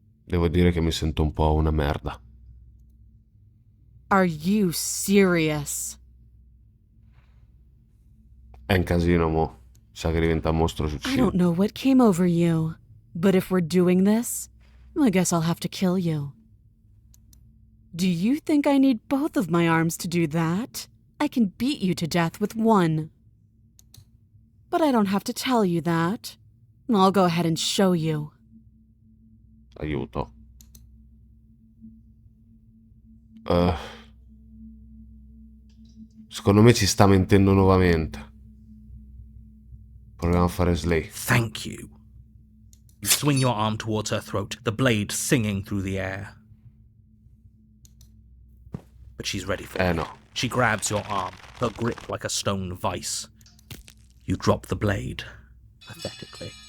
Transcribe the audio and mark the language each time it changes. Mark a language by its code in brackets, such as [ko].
[it] Devo dire che mi sento un po' una merda. [en] Are you serious? [it] È un casino, mo. Sa che diventa un mostro [en] I [it] suicida. [en] don't know what came over you, but if we're doing this, I guess I'll have to kill you. Do you think I need both of my arms to do that? I can beat you to death with one. But I don't have to tell you that. I'll go ahead and show you. [it] Aiuto. Secondo me ci sta mentendo nuovamente. Proviamo a fare Slay. [en] Thank you. You swing your arm towards her throat, the blade singing through the air. But she's ready for it. No. She grabs your arm, her grip like a stone vice. You drop the blade, pathetically.